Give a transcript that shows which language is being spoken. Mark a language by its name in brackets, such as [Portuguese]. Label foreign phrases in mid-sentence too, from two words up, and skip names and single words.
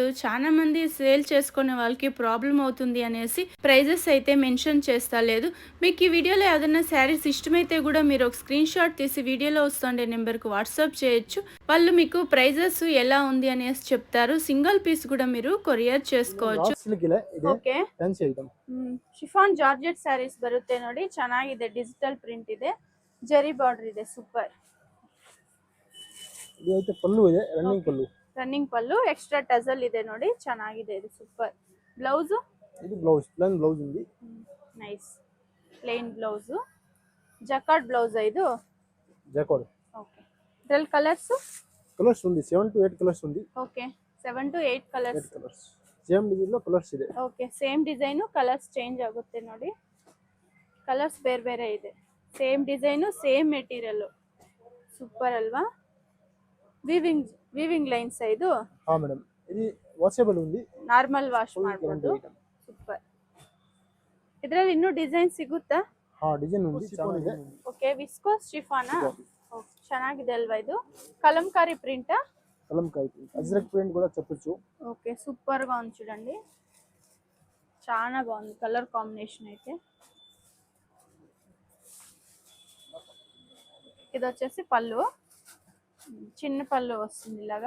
[Telugu] చాలా మంది సేల్ చేసుకునే వాళ్ళకి ప్రాబ్లం అవుతుంది అనేసి ప్రైజెస్ అయితే మెన్షన్ చేస్తా లేదు. మీకు ఈ వీడియోలో ఏదైనా శారీస్ ఇష్టమైతే కూడా మీరు ఒక స్క్రీన్ షాట్ తీసి వీడియోలో వస్తుండే నెంబర్కి వాట్సాప్ చేయొచ్చు. వాళ్ళు మీకు ప్రైజెస్ ఎలా ఉంది అనేసి చెప్తారు. [English] single piece [Telugu] కూడా మీరు కొరియర్ చేసుకోవచ్చు. [English] okay chiffon georgette sarees [Kannada] ಬರುತ್ತೆ ನೋಡಿ, ಚೆನ್ನಾಗಿದೆ. [English] digital print [Kannada] ಇದೆ, ಜರಿ ಬಾರ್ಡರ್ ಇದೆ, ಸೂಪರ್. ಇದೈತೆ ಪಲ್ಲು ಇದೆ, ರನ್ನಿಂಗ್ ಪಲ್ಲು [English] extra tassel [Kannada] ಇದೆ ನೋಡಿ, ಚೆನ್ನಾಗಿದೆ. ಇದು ಸೂಪರ್. ಬ್ಲೌಸ್ ಇದು [English] plain blouse [Kannada] ఉంది. [English] nice plain blouse. jacquard blouse [Kannada] ಇದು ಜಕಾರ್ಡ್. ಓಕೆ. ಇದರಲ್ಲಿ ಕಲರ್ಸ್ [Telugu] ఉంది, 7 to 8 కలర్స్ ఉంది. ఓకే, 7 to 8 కలర్స్. [English] same design [Telugu] లో కలర్స్ ಇದೆ. [English] okay, same design, colours change [Kannada] ಆಗುತ್ತೆ ನೋಡಿ. ಕಲರ್ಸ್ ಬೇರೆ ಬೇರೆ ಇದೆ. [English] same design, same material. super [Kannada] ಅಲ್ವಾ? [English] weaving lines [Kannada] ಇದು. ಹಾ ಮೇಡಂ, ಇದು ವಾಷಬಲ್ ఉంది, [English] normal wash [Kannada] ಮಾಡಬಹುದು. ಸೂಪರ್. ಇದರಲ್ಲಿ ಇನ್ನೂ ಡಿಸೈನ್ ಸಿಗುತ್ತಾ? ಹಾ, ಡಿಸೈನ್ ఉంది, ಚೆನ್ನಾಗಿದೆ. [English] okay, viscose chiffon. okay, [Kannada] ಚೆನ್ನಾಗಿದೆ ಅಲ್ವಾ? [Telugu] ಇದು కలంకారీ ప్రింట్. కలంకారీ ప్రింట్, అజ్రక్ ప్రింట్ కూడా చెప్పొచ్చు. [English] okay, super [Telugu] గా ఉంది చూడండి, చాలా బాగుంది [English] colour combination [Telugu] అయితే. ఇది వచ్చేసి పళ్ళు, చిన్న పళ్ళు వస్తుంది ఇలాగా.